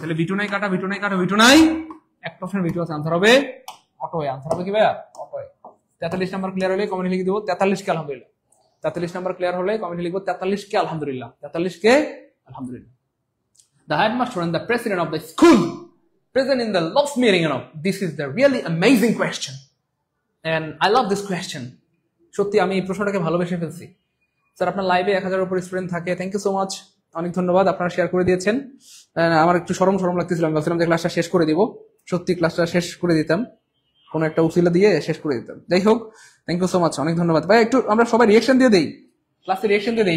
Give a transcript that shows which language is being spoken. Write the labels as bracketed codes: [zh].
[bn] তাহলে B2 নাই কাটা, B2 নাই কাটা, B2 নাই, একটা অপশন B2 আছে, আনসার হবে অটো এ। আনসার হবে কি ভাইয়া, অটো এ। 43 নাম্বার ক্লিয়ার হলে কমেন্টে লিখে দেবো 43 কে আলহামদুলিল্লাহ। 43 নাম্বার ক্লিয়ার হলে কমেন্টে লিখবো 43 কে আলহামদুলিল্লাহ, 43 কে আলহামদুলিল্লাহ। [en] The headmaster and the president of the school present in the last meeting, this is the really amazing question and I love this question. [bn] সত্যি আমি এই প্রশ্নটাকে ভালোবেসে ফেলছি। স্যার আপনার লাইভে 1000-এর উপর স্টুডেন্ট থাকে, [en] thank you so much, [bn] অনেক ধন্যবাদ, আপনারা শেয়ার করে দিয়েছেন। আমার একটু শরম লাগতেছিল, আমি ভাবছিলাম যে ক্লাসটা শেষ করে দিব, সত্যি ক্লাসটা শেষ করে দিতাম, কোনো একটা উসিলা দিয়ে শেষ করে দিতাম। যাই হোক, [en] thank you so much, [bn] অনেক ধন্যবাদ ভাই। একটু আমরা সবাই রিয়েকশন দিয়ে দেই, ক্লাসে রিয়াকশন দিয়ে দেয়।